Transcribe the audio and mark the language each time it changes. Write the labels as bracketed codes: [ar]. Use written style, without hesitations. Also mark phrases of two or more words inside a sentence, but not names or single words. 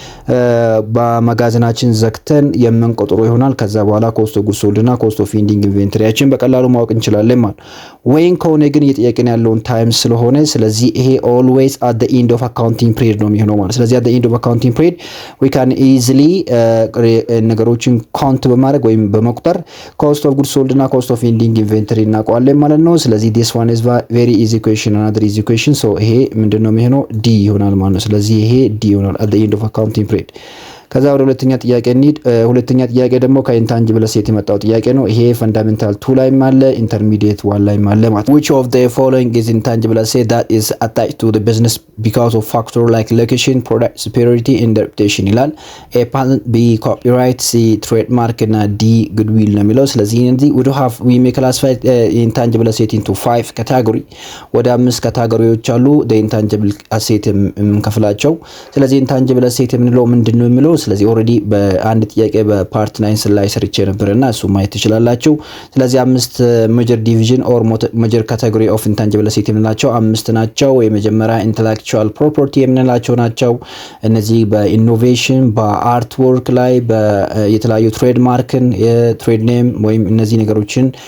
[am] በመጋዘናችን ዘግተን የምንቆጥረው ይሆናል። ከዛ በኋላ [en] cost of good sold [am] እና [en] cost of ending [am] ኢንቬንተሪያችን በቀላሉ ማወቅ እንችላለን ማለት ወይን ከሆነ ግን እየጠየቅን ያለውን ታይም ስለሆነ ስለዚህ ይሄ [en] always at the end of accounting period [am] ነው የሚሆነው ማለት። ስለዚህ [en] at the end of accounting period we can easily [am] ነገሮችን ካውንት በማድረግ ወይም በመቁጠር [en] cost of good sold [am] እና [en] cost of ending inventory [am] እናውቀዋለን ማለት ነው። ስለዚህ [en] this one is very easy question, another easy question. [am] so ይሄ ምንድነው የሚሆነው ዲ ይሆናል ማለት ነው። ስለዚህ ይሄ ዲ ይሆናል [en] at the end of accounting period። [am] ከዛ ወደ ሁለተኛ ጥያቄ እንሂድ። ሁለተኛ ጥያቄ ደግሞ ከኢንታንጂብል አሴት የመጣው ጥያቄ ነው። ይሄ ፈንዳሜንታል 2 ላይ አለ፣ ኢንተርሚዲየት 1 ላይ አለ ማለት [en] which of the following is intangible asset that is attached to the business because of factor like location, product superiority and reputation ይላል። a patent, b copyright, c trademark እና d goodwill [am] ነው የሚለው። ስለዚህ እንዚህ [en] we may classify intangible asset into 5 category። [am] ወደ 5 ካታጎሪዎች አሉ [en] the intangible asset [am] የምንከፍላቸው። ስለዚህ [en] intangible asset [am] የምንለው ምንድነው የሚለው ስለዚህ ኦሬዲ በአንድ ጥያቄ በፓርት 9 ላይ ሰርቼ ነበርና እሱ ማየት ትችላላችሁ። ስለዚህ 5 [en] major division or major category of intangible asset [am] የምንላቸው 5 ናቸው። የመጀመሪያ [en] intellectual property [am] የምንላቸው ናቸው። እነዚህ በኢኖቬሽን በአርት ወርክ ላይ የተለያዩ ትሬድማርክን የትሬድ ኔም ወይም እነዚህ ነገሮችን